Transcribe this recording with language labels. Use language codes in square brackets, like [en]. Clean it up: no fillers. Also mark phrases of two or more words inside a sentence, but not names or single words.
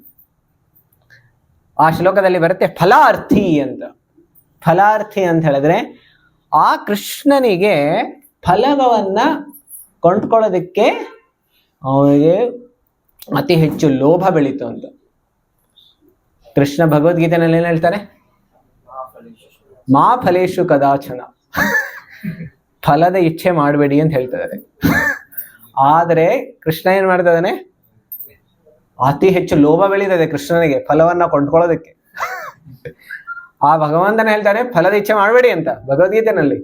[kn] ಆ ಶ್ಲೋಕದಲ್ಲಿ ಬರುತ್ತೆ ಫಲಾರ್ಥಿ ಅಂತ. ಫಲಾರ್ಥಿ ಅಂತ ಹೇಳಿದ್ರೆ ಆ ಕೃಷ್ಣನಿಗೆ ಫಲವನ್ನ ಕೊಂಡ್ಕೊಳ್ಳೋದಕ್ಕೆ ಅವನಿಗೆ ಅತಿ ಹೆಚ್ಚು ಲೋಭ ಬೆಳೀತು ಅಂತ. ಕೃಷ್ಣ ಭಗವದ್ಗೀತೆನಲ್ಲಿ ಏನ್ ಹೇಳ್ತಾರೆ? [sa] ಮಾ ಫಲೇಶು ಕದಾಚನ, [kn] ಫಲದ ಇಚ್ಛೆ ಮಾಡಬೇಡಿ ಅಂತ ಹೇಳ್ತಿದ್ದಾರೆ. ಆದರೆ ಕೃಷ್ಣ ಏನ್ ಮಾಡ್ತಾ ಇದ್ದಾನೆ? ಅತಿ ಹೆಚ್ಚು ಲೋಭ ಬೆಳೀತದೆ ಕೃಷ್ಣನಿಗೆ ಫಲವನ್ನ ಕೊಂಡ್ಕೊಳ್ಳೋದಕ್ಕೆ. ಆ ಭಗವಂತನ ಹೇಳ್ತಾರೆ ಫಲದ ಇಚ್ಛೆ ಮಾಡಬೇಡಿ ಅಂತ ಭಗವದ್ಗೀತೆನಲ್ಲಿ.